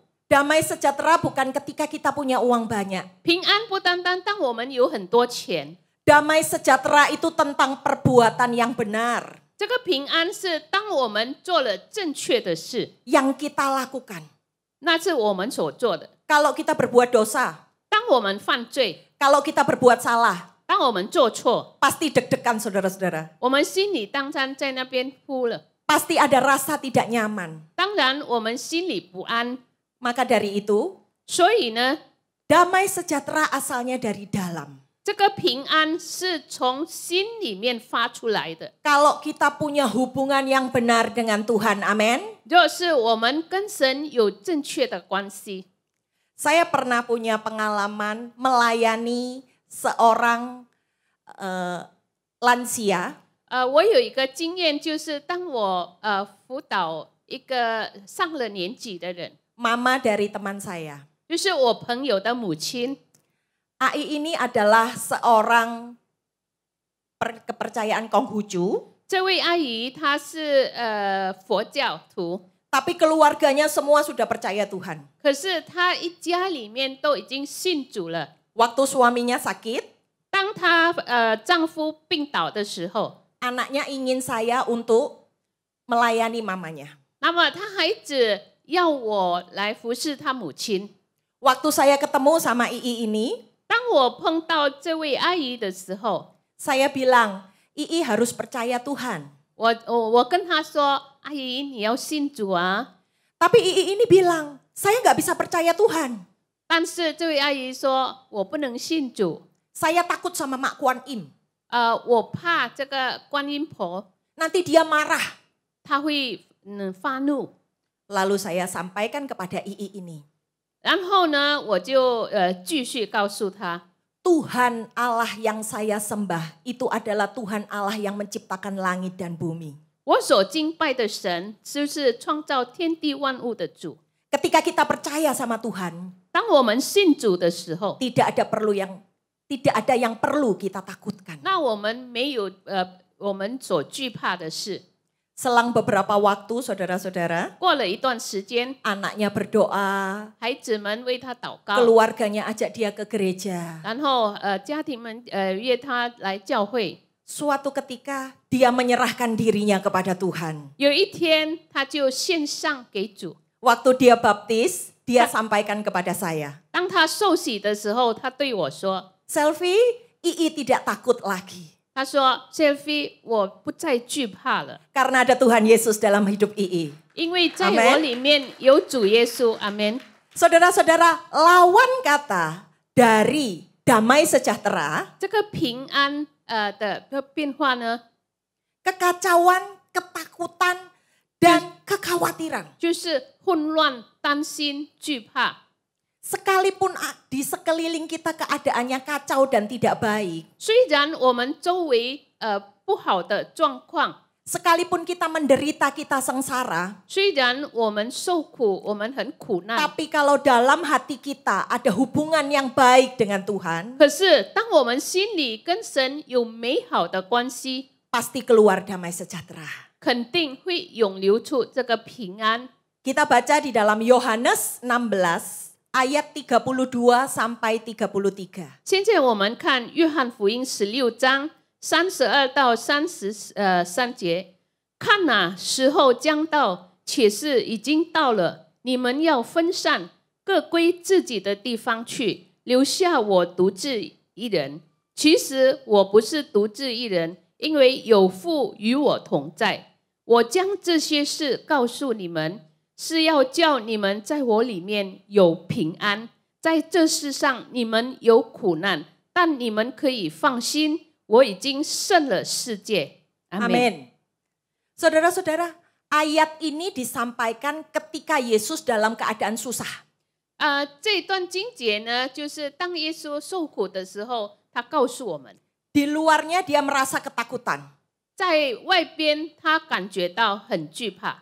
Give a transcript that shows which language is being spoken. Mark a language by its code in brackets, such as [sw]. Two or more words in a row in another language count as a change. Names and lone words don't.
[id] Damai sejahtera bukan ketika kita punya uang banyak. [zh] 平安不单单当我们有很多钱， [id] Damai sejahtera itu tentang perbuatan yang benar. [zh] 这个平安是当我们做了正确的事， [id] Yang kita lakukan. [zh] 那是我们所做的。 [id] Kalau kita berbuat dosa, [zh] 当我们犯罪， [id] kalau kita berbuat salah, [zh] 当我们做错， [id] pasti deg-degan saudara-saudara. [zh] 我们心里当然在那边哭了。 [id] Pasti ada rasa tidak nyaman. [zh] 当然，我们心里不安。 [id] Maka dari itu, [zh] 所以呢， [id] damai sejahtera asalnya dari dalam. [zh] 这个平安是从心里面发出来的。 [id] Kalau kita punya hubungan yang benar dengan Tuhan, amin. [zh] 就是我们跟神有正确的关系。 [id] Saya pernah punya pengalaman melayani seorang lansia. [zh] 我有一个经验，就是当我辅导一个上了年纪的人， [id] Mama dari teman saya. [zh] 就是我朋友的母亲。 [id] AI ini adalah seorang kepercayaan Konghucu. [zh] 这位阿姨她是佛教徒， [id] Tapi keluarganya semua sudah percaya Tuhan. [zh] 可是她一家里面都已经信主了。 [id] Waktu suaminya sakit, [zh] 当她丈夫病倒的时候， [id] anaknya ingin saya untuk melayani mamanya. [zh] 那么他孩子要我来服侍他母亲。 [id] Waktu saya ketemu sama Ii ini, [zh] 当我碰到这位阿姨的时候， [id] saya bilang, Ii harus percaya Tuhan. [zh] 我跟她说，阿姨你要信主啊。 [id] Tapi Ii ini bilang, saya nggak bisa percaya Tuhan. [zh] 但是这位阿姨说，我不能信主， [id] Saya takut sama Mak Kuan Im. [zh] 我怕这个观音婆， [id] Nanti dia marah. [zh] 她会发怒。 [id] Lalu saya sampaikan kepada Ii ini. [zh] 然后呢，我就继续告诉她， [id] Tuhan Allah yang saya sembah itu adalah Tuhan Allah yang menciptakan langit dan bumi. [zh] 我所敬拜的神就是创造天地万物的主。 [id] Ketika kita percaya sama Tuhan, [zh] 当我们信主的时候， [id] tidak ada yang perlu kita takutkan. [zh] 那我们没有我们所惧怕的事。 [id] Selang beberapa waktu, saudara-saudara, [zh] 过了一段时间， [id] anaknya berdoa, [zh] 孩子们为他祷告， [id] keluarganya ajak dia ke gereja. [zh] 然后家庭们约他来教会。 [id] Suatu ketika dia menyerahkan dirinya kepada Tuhan. [zh] 有一天，他就献上给主。 [id] Waktu dia baptis, dia sampaikan kepada saya, [zh] 当他受洗的时候，他对我说 [id] Selfie, Ii tidak takut lagi.：“ [zh] 他说 ，Selfie， 我不再惧怕了， [id] Karena ada Tuhan Yesus dalam hidup Ii. [zh] 因为在 [id] Amen [zh] 我里面有主耶稣。”阿门。 [id] Saudara-saudara, lawan kata dari damai sejahtera, [zh] 这个平安的变化呢， [id] kekacauan, ketakutan, dan kekhawatiran. [zh] 就是混乱、担心、惧怕。 [id] Sekalipun di sekeliling kita keadaannya kacau dan tidak baik, [zh] 虽然我们周围不好的状况， [id] sekalipun kita menderita, kita sengsara, [zh] 虽然我们受苦，我们很苦难， [id] tapi kalau dalam hati kita ada hubungan yang baik dengan Tuhan, [zh] 可是当我们心里跟神有美好的关系， [id] pasti keluar damai sejahtera. [zh] 肯定会涌流出这个平安。 [id] Kita baca di dalam Yohanes 16 ayat 32 sampai 33. [zh] 现在我们看约翰福音16章32到33节，看哪，时候将到，且是已经到了，你们要分散，各归自己的地方去，留下我独自一人。其实我不是独自一人，因为有父与我同在。我将这些事告诉你们，是要叫你们在我里面有平安。在这世上你们有苦难，但你们可以放心，我已经胜了世界。阿们。 [id] Amin. Saudara-saudara, ayat ini disampaikan ketika Yesus dalam keadaan susah. [zh] 这段经节呢，就是当耶稣受苦的时候，他告诉我们， [id] Di luarnya dia merasa ketakutan. [zh] 在外边他感觉到很惧怕，